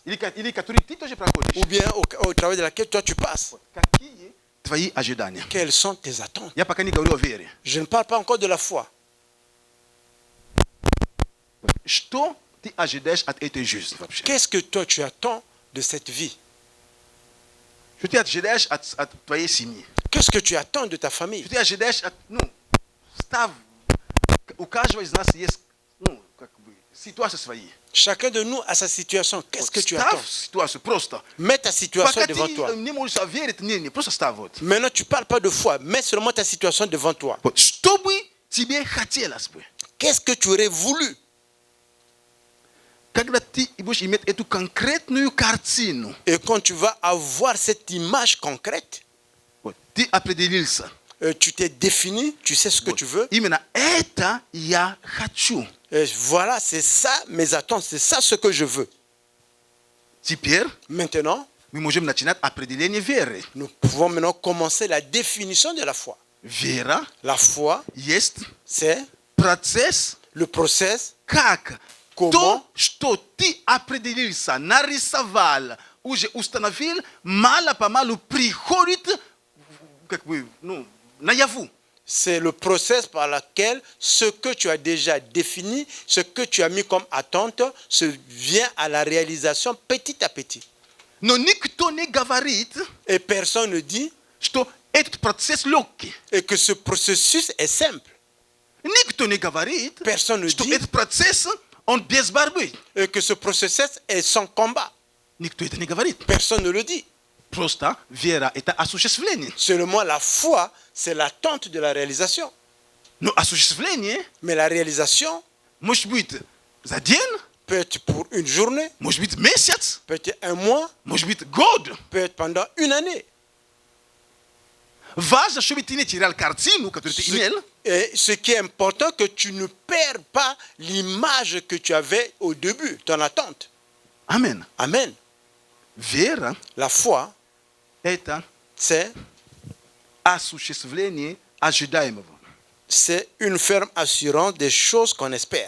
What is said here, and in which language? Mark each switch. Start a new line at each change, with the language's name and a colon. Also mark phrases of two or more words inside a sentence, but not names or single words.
Russian: или которую ты тоже проходишь.
French: Ou bien au travers de laquelle toi tu passes.
Russian: Какие твои ожидания?
French: Quelles sont tes attentes?
Russian: Я пока не говорю о вере.
French: Je ne parle pas encore de la foi.
Russian: Что ты ожидаешь от этой жизни вообще?
French: Qu'est-ce que toi tu attends de cette vie?
Russian: Что ты ожидаешь от твоей семьи?
French: Qu'est-ce que tu attends de ta famille?
Russian: Что ты ожидаешь от, у каждого из нас есть, ситуации свои.
French: Chacun de nous a sa situation. Qu'est-ce que tu attends?
Russian: Ставь ситуацию просто.
French: Mets ta situation
Russian: Пока
French: devant
Russian: ты
French: toi.
Russian: не можешь верить, не, просто ставь вот.
French: Maintenant, tu ne parles pas de foi. Mets seulement ta situation devant toi.
Russian: Что бы тебе хотелось бы?
French: Qu'est-ce que tu aurais voulu?
Russian: Когда ты будешь иметь эту конкретную картину,
French: Et quand tu vas avoir cette image concrète,
Russian: ты определился.
French: tu t'es défini, tu sais ce que tu veux.
Russian: Именно это я хочу.
French: Et voilà, c'est ça mes attentes, c'est ça ce que je veux.
Russian: Теперь
French: Maintenant,
Russian: мы можем начинать определение веры.
French: nous pouvons maintenant commencer la définition de la foi.
Russian: Вера
French: La foi,
Russian: есть
French: c'est
Russian: процесс,
French: le process,
Russian: как
French: comment
Russian: то, что ты определился, нарисовал, уже установил, мало-помалу приходит наяву.
French: c'est le process par lequel ce que tu as déjà défini, ce que tu as mis comme attente, se vient à la réalisation petit à petit.
Russian: Но никто не говорит,
French: Et personne ne dit
Russian: что этот процесс легкий.
French: et que ce processus est simple.
Russian: Никто не говорит,
French: Personne ne
Russian: что
French: dit
Russian: этот процесс, он без борьбы.
French: et que ce processus est sans combat.
Russian: Никто это не говорит.
French: Personne ne le dit.
Russian: Просто вера – это осуществление.
French: Seulement la foi, c'est l'attente de la réalisation.
Russian: Но осуществление
French: Mais la réalisation
Russian: может быть за день,
French: peut être pour une journée,
Russian: может быть месяц,
French: peut être un mois,
Russian: может быть год.
French: peut être pendant une année.
Russian: Важно, чтобы ты не терял картину, которую ты имел.
French: Et ce qui est important, que tu ne perds pas l'image que tu avais au début, ton attente.
Russian: Амин.
French: Amen.
Russian: Вера
French: La foi, –
Russian: это
French: c'est
Russian: осуществление ожидаемого.
French: c'est une ferme assurance des choses qu'on espère.